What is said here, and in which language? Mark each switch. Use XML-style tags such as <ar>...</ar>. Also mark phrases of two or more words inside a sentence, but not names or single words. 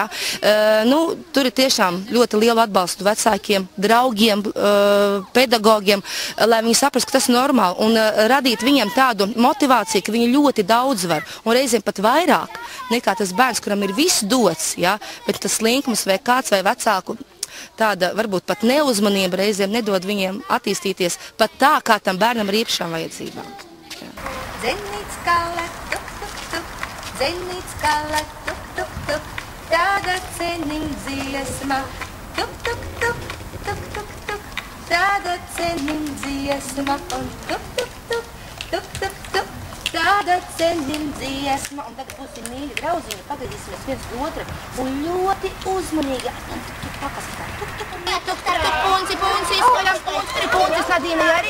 <lv>Tur ir tiešām ļoti lielu atbalstu vecākiem, draugiem, pedagogiem, lai viņi saprast, ka tas ir normāli un radīt viņiem tādu motivāciju, ka viņi ļoti daudz var un reizēm pat vairāk nekā tas bērns, kuram ir viss dots, ja? Bet tas slinkums vai kāds vai vecāku tāda varbūt pat neuzmanība reizēm nedod viņiem attīstīties pat tā, kā tam bērnam ir īpašām vajadzībām. Dzenīts kale, tuk, tuk, tuk, dzenīts kale, tuk, tuk, tuk, tāda ceniņa dziesma, tuk, tuk, tuk, tuk, tuk, tuk, tāda ceniņa dziesma, un tuk, tuk, tuk, tuk, tuk, tuk, tāda ceniņa dziesma, un tagad būsim mīļi draudziņi, pagadīsimies viens otru, un ļoti uzmanīgi, punci, izskaļam, punci, Nadīna arī.</lv>